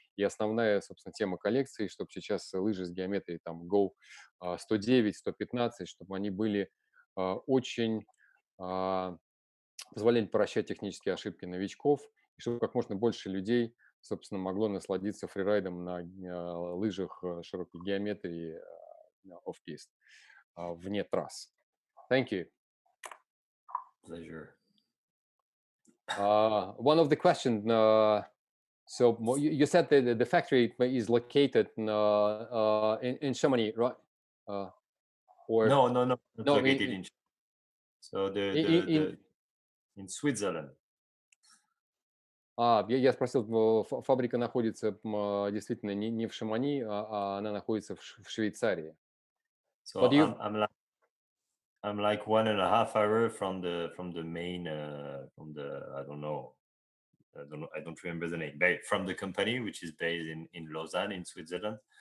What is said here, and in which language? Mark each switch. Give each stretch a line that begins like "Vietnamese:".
Russian: И основная, собственно, тема коллекции, чтобы сейчас лыжи с геометрией там Go 109, 115, чтобы они были очень позволяли прощать технические ошибки новичков, и чтобы как можно больше людей, собственно, могло насладиться фрирайдом на лыжах широкой геометрии off-piste, вне трасс.
English: Thank you. Pleasure. One of the questions, so you said that the factory is located in Chamonix, right? Or no, not located in so in Switzerland.
Russian: Я спросил, фабрика находится действительно не в Шамони, а она находится в Швейцарии.
English: So I'm like 1.5 hours from the main from the I don't remember the name, but from the company, which is based in Lausanne in Switzerland.